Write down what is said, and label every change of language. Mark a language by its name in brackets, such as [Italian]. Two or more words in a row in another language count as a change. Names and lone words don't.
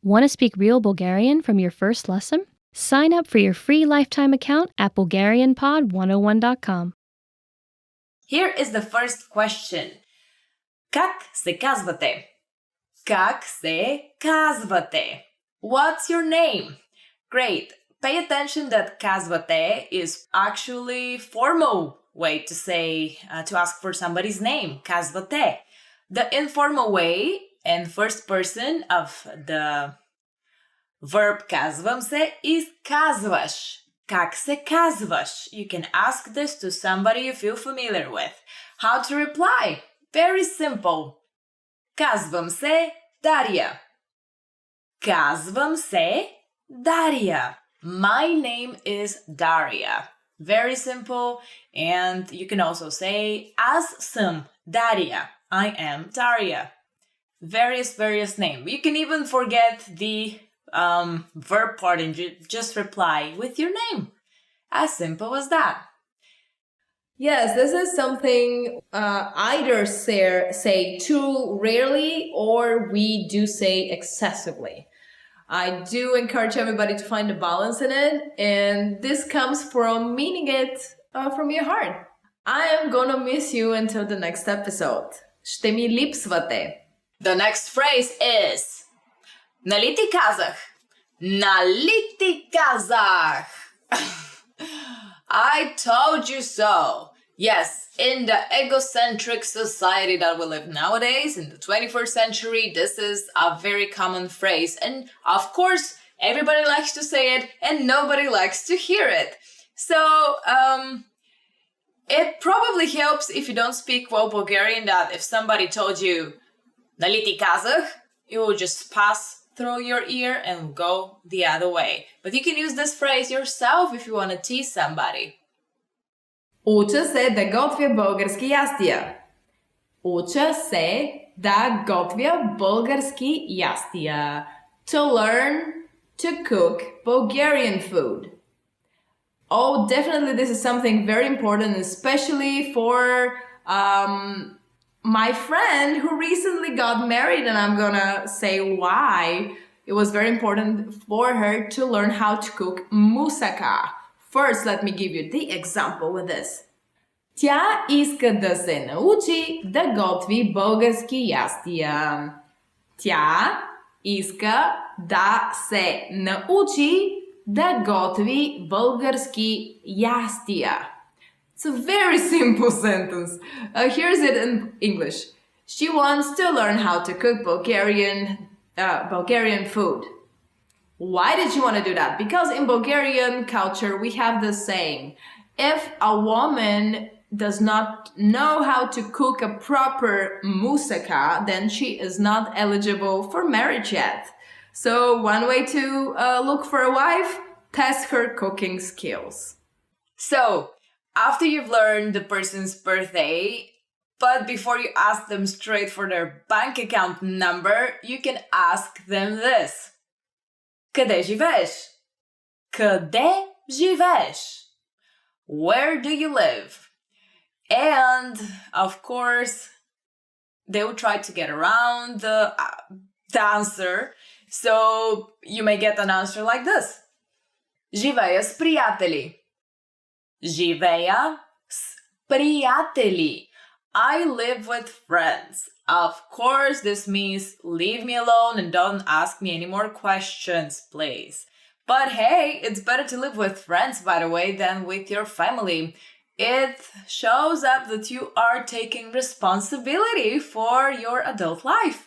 [English] Want to speak real Bulgarian from your first lesson? Sign up for your free lifetime account at BulgarianPod101.com. Here is the first question. [Bulgarian] Как се казвате? Как се казвате? [English] What's your name? Great. Pay attention that казвате is actually formal way to say, to ask for somebody's name. Казвате. The informal way and first person of the verb [Bulgarian] казвам се [English] is казваш. [Bulgarian] Как се казваш? [English] You can ask this to somebody you feel familiar with. How to reply? Very simple. [Bulgarian] Казвам се Дария. Казвам се Дария. [English] My name is Daria. Very simple. And you can also say [Bulgarian] аз съм Дария. [English] I am Daria. Various name. You can even forget the verb part and just reply with your name. As simple as that. Yes, this is something either say too rarely or we do say excessively. I do encourage everybody to find a balance in it, and this comes from meaning it from your heart. I am gonna miss you until the next episode. [Bulgarian] Ще ми липсвате. [English] The next phrase is [Bulgarian] нали ти казах? Нали ти казах? [English] I told you so. Yes, in the egocentric society that we live nowadays, in the 21st century, this is a very common phrase. And of course, everybody likes to say it and nobody likes to hear it. So, it probably helps if you don't speak well Bulgarian that if somebody told you [Bulgarian] нали ти казах, [English] you will just pass through your ear and go the other way. But you can use this phrase yourself if you want to tease somebody. [Bulgarian] Уча се да готвя български ястия. Уча се да готвя български ястия. [English] To learn to cook Bulgarian food. Oh, definitely this is something very important, especially for my friend who recently got married, and I'm gonna say why it was very important for her to learn how to cook moussaka. First, let me give you the example with this. [Bulgarian] Тя иска да се научи да готви български ястия. Тя иска да се научи да готви български ястия. [English] It's a very simple sentence. Here's it in English. She wants to learn how to cook Bulgarian food. Why did she want to do that? Because in Bulgarian culture, we have this saying, if a woman does not know how to cook a proper moussaka, then she is not eligible for marriage yet. So one way to look for a wife, test her cooking skills. So, after you've learned the person's birthday, but before you ask them straight for their bank account number, you can ask them this. [Bulgarian] Къде живееш? Къде живееш? [English] Where do you live? And, of course, they will try to get around the answer. So, you may get an answer like this. [Bulgarian] Живея с приятели. Живея с приятели. [English] I live with friends. Of course, this means leave me alone and don't ask me any more questions, please. But hey, it's better to live with friends, by the way, than with your family. It shows up that you are taking responsibility for your adult life.